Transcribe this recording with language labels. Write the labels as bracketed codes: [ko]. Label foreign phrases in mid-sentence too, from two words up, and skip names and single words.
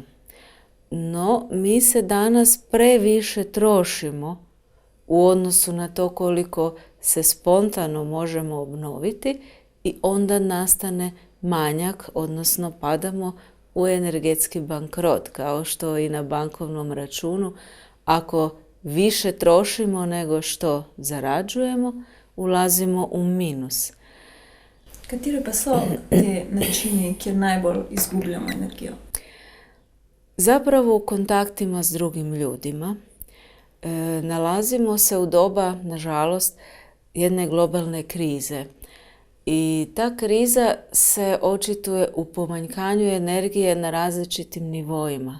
[hr] No, mi se danas previše trošimo u odnosu na to koliko se spontano možemo obnoviti i onda nastane manjak, odnosno padamo u energetski bankrot, kao što i na bankovnom računu. Ako više trošimo nego što zarađujemo, ulazimo u minus. [sl] Kateri pa so te načini, kjer najbolj izgubljamo energijo? [hr] Zapravo u kontaktima s drugim ljudima. Nalazimo se u doba, nažalost, jedne globalne krize. I ta kriza se očituje u pomanjkanju energije na različitim nivoima.